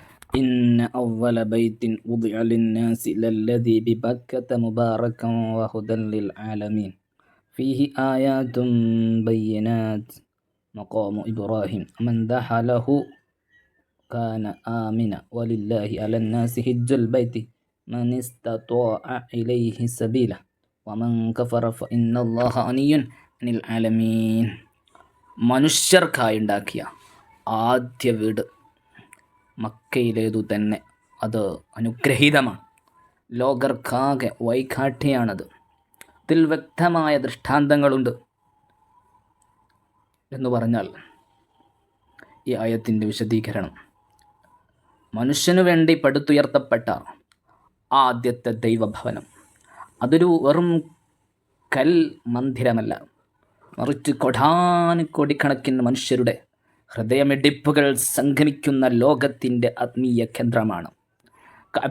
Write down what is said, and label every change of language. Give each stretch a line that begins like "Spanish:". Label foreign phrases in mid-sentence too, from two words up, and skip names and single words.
Arabic: إن أول بيت وضع للناس للذي ببكة مباركا وهدى للعالمين فيه آيات بينات مقام إبراهيم من دخله كان آمنا ولله على الناس حج البيت من استطاع إليه سبيلا ومن كفر فإن الله غني عن العالمين.
Malayalam: മനുഷ്യർക്കായുണ്ടാക്കിയ ആദ്യ വീട് മക്കയിലേതു തന്നെ. അത് അനുഗ്രഹീതമാണ്, ലോകർക്കാകെ വൈകാട്ടിയാണത്. ഇതിൽ വ്യക്തമായ ദൃഷ്ടാന്തങ്ങളുണ്ട് എന്ന് പറഞ്ഞാൽ ഈ ആയത്തിൻ്റെ വിശദീകരണം, മനുഷ്യനു വേണ്ടി പടുത്തുയർത്തപ്പെട്ട ആദ്യത്തെ ദൈവഭവനം അതൊരു വെറും കൽ മന്ദിരമല്ല, മറിച്ച് കോടാനുകോടിക്കണക്കിന് മനുഷ്യരുടെ ഹൃദയമിടിപ്പുകൾ സംഗമിക്കുന്ന ലോകത്തിൻ്റെ ആത്മീയ കേന്ദ്രമാണ് കഅബ.